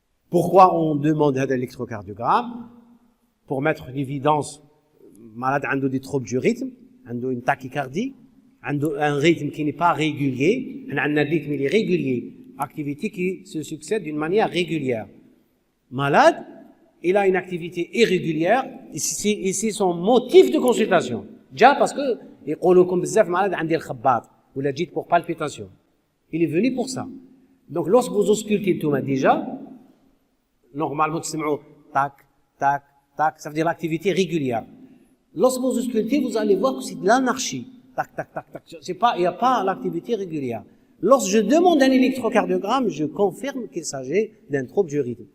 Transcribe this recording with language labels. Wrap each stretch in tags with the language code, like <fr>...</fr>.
<fr>Pourquoi on demande un électrocardiogramme? Pour mettre en évidence malade a des troubles du rythme, a une tachycardie, a un rythme qui n'est pas régulier, a un rythme il est régulier, activité qui se succède d'une manière régulière. Malade, il a une activité irrégulière, et c'est son motif de consultation. Déjà parce que</fr> <ar>يقولوا لكم بزاف malade عندي الخباط ولا جيت</ar> <fr>pour palpitation. Il est venu pour ça. Donc lorsque vous auscultez tout déjà, normalement تسمعوا tac tac tac, ça veut dire l'activité régulière. Lorsque vous auscultez, vous allez voir que c'est de l'anarchie. Tac tac tac tac. C'est pas, il n'y a pas l'activité régulière. Lorsque je demande un électrocardiogramme, je confirme qu'il s'agit d'un trouble du rythme.</fr>